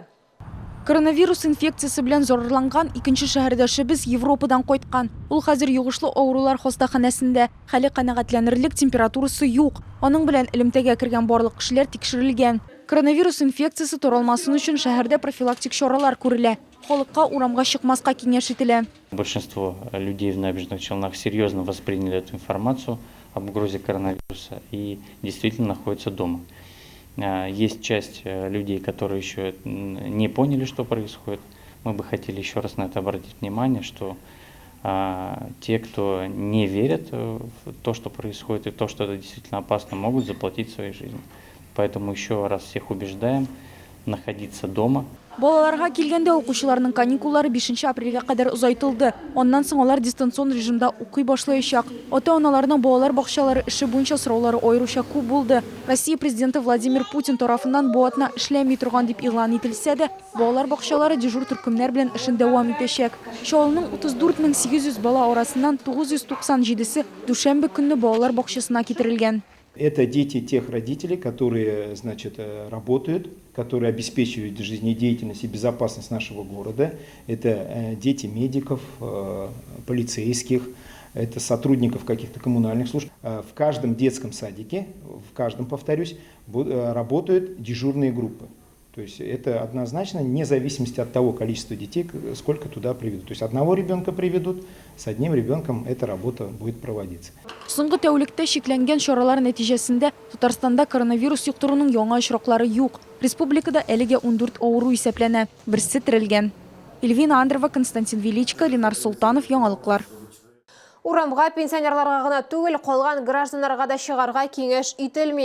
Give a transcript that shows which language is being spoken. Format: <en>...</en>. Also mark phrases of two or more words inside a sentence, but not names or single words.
<tt>Коронавирус инфекциясы белән зарарланган икенче шәһәрдәшебез Европадан кайткан. Ул хәзер югышлы авырулар хастаханәсендә. Хәле канәгатьләнерлек температурасы юк. Аның белән элемтәгә кергән барлык кешеләр тикшерелгән. Коронавирус инфекциясы таралмасын өчен шәһәрдә профилактик чаралар күрелә. Халыкка урамга чыкмаска киңәш ителә.</tt> <ru>Большинство людей в Набережных Челнах серьезно восприняли эту информацию об угрозе коронавируса и действительно находятся дома. Есть часть людей, которые еще не поняли, что происходит. Мы бы хотели еще раз на это обратить внимание, что те, кто не верят в то, что происходит, и то, что это действительно опасно, могут заплатить своей жизнью. Поэтому еще раз всех убеждаем находиться дома.</ru> <tt>Балаларга килгәндә укучыларның каникуллары 5 апрельгә кадәр озайтылды. Оннан соң алар дистанцион режимда укый башлаячак. Ата-аналарның балалар бакчалары эше буенча сораулары аеруча күп булды. Россия президенты Владимир Путин тарафыннан бу атна эшләми торган дип игълан ителсә дә, балалар бакчалары дежур төркемнәр белән эшен дәвам итәчәк. Шалының 34800 бала арасыннан 997се дүшәмбе көнне балалар бакчасына китерелгән.</tt> <ru>Это дети тех родителей, которые, работают, которые обеспечивают жизнедеятельность и безопасность нашего города. Это дети медиков, полицейских, это сотрудников каких-то коммунальных служб. В каждом детском садике, в каждом, повторюсь, работают дежурные группы. То есть это однозначно, вне зависимости от того количества детей, сколько туда приведут. То есть одного ребенка приведут, с одним ребенком эта работа будет проводиться.</ru> <tt>Соңгы тәүлектә шикләнгән чаралар нәтиҗәсендә Татарстанда коронавирус юктыруның яңа очраклары юк. Республикада әлегә 14 авыру исәпләнә, берсе терелгән. Эльвина Андрова, Константин Величко, Ленар Султанов, яңалыклар. Урамга пенсионерларга гына түгел, калган гражданнарга да чыгарга киңәш ителми.</tt>